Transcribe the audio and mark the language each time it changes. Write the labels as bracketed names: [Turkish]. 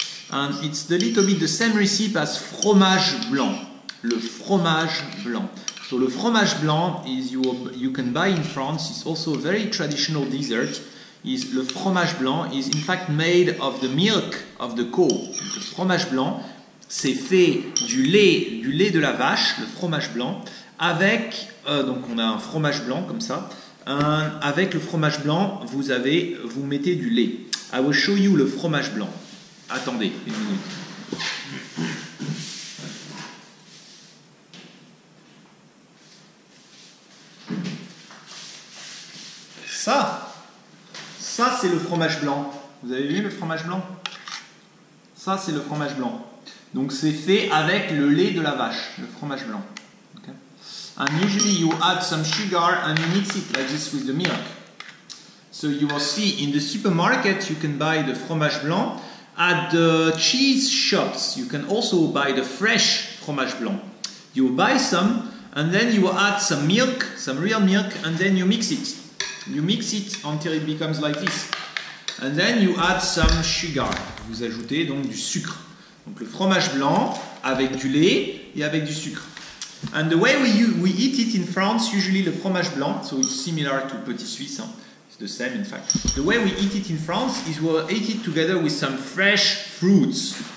[English] And it's a little bit the same recipe as fromage blanc. Le fromage blanc. So le fromage blanc is you can buy in France. It's also a very traditional dessert. Le fromage blanc is in fact made of the milk of the cow. [French] Donc, le fromage blanc, c'est fait du lait de la vache, le fromage blanc, avec donc on a un fromage blanc comme ça. Avec le fromage blanc, vous mettez du lait. [English] I will show you le fromage blanc. [French] Attendez une minute. Ça c'est le fromage blanc. Vous avez vu le fromage blanc? Ça c'est le fromage blanc. Donc c'est fait avec le lait de la vache, le fromage blanc. [English] Okay. And usually you add some sugar and you mix it like this with the milk. So you will see in the supermarket you can buy the fromage blanc. At the cheese shops, you can also buy the fresh fromage blanc. You buy some, and then you add some milk, some real milk, and then you mix it. You mix it until it becomes like this. And then you add some sugar. [French] Vous ajoutez donc du sucre. Donc le fromage blanc avec du lait et avec du sucre. [English] And the way we eat it in France, usually le fromage blanc, so it's similar to Petit Suisse. Hein. The same in fact. The way we eat it in France is we'll eat it together with some fresh fruits.